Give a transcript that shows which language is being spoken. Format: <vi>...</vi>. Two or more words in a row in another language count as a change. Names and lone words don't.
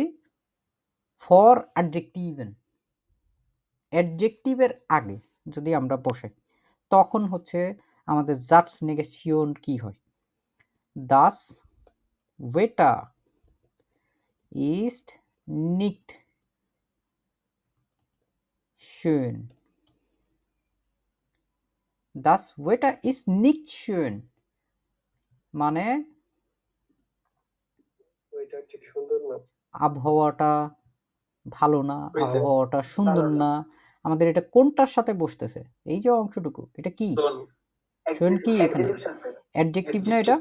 <de>vor Adjektiven,</de> <bn>অ্যাডজেক্টিভের আগে যদি আমরা বসাই তখন হচ্ছে আমাদের জাটস নেগেশন কি হয়?</bn> <de>das Wetter ist nicht schön, das Wetter ist nicht schön,</de> <bn>মানে ওইটা ঠিক সুন্দর না, আবহাওয়াটা ভালো না, আবহাওয়াটা সুন্দর না। আমাদের এটা কোনটার সাথে বসতেছে? এই যে অংশটুকু, এটা কি? শোন কি এখানে অ্যাডজেক্টিভ না এটা?</bn>